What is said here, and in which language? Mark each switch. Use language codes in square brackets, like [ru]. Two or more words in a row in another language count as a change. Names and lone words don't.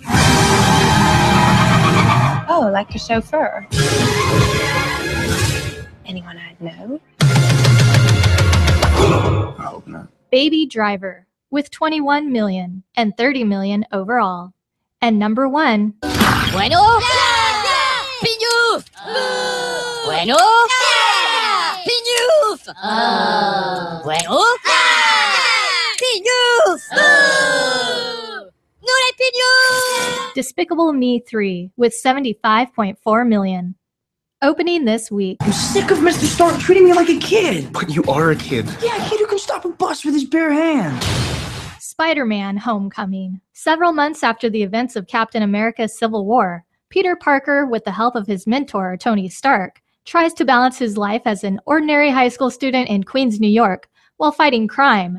[en] Oh, like a chauffeur. Anyone I'd know? I hope not. Baby Driver, with 21 million and 30 million overall. And number 1. [es] Bueno. Piñuf. Bueno. Piñuf. Bueno. Piñuf. No hay piñuf. [en] Despicable Me 3, with 75.4 million. Opening this week. I'm sick of Mr. Stark treating me like a kid. But you are a kid. Yeah, a kid who can stop a bus with his bare hands. Spider-Man: Homecoming. Several months after the events of Captain America's Civil War, Peter Parker, with the help of his mentor, Tony Stark, tries to balance his life as an ordinary high school student in Queens, New York, while fighting crime.